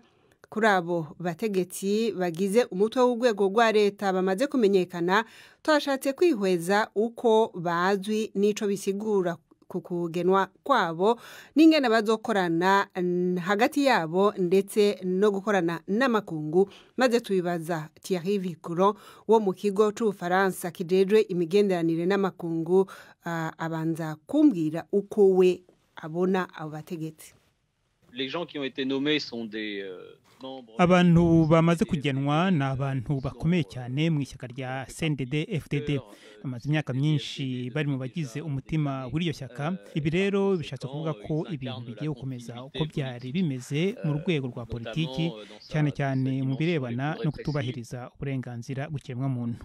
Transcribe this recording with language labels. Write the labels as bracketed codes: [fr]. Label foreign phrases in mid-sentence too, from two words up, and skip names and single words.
[rn] Kuri abo bategetsi bagize umutwe w'urwego rwa leta bamaze kumenyekana, twashatse kwihweza uko bazwi n'ico bisigura ku kugenwa kwabo n'ingene bazokorana hagati yabo ndetse no gukorana n'amakungu, maze tubibaza Thierry Vicron wo mu kigo c'Ubufaransa kijejwe imigenderanire n'amakungu, abanza kumbwira uko we abona abo bategetsi. [fr] Les gens qui ont été nommés sont des [rn] abantu bamaze kugenwa ni abantu bakomeye cyane mu ishyaka rya CNDD-FDD. Bamaze imyaka myinshi bari mu bagize umutima w'iryo shyaka. Ibi rero bishatse kuvuga ko ibintu bigiye gukomeza uko byari bimeze mu rwego rwa politiki, cyane cyane mu birebana no kutubahiriza uburenganzira bw'ikiremwamuntu.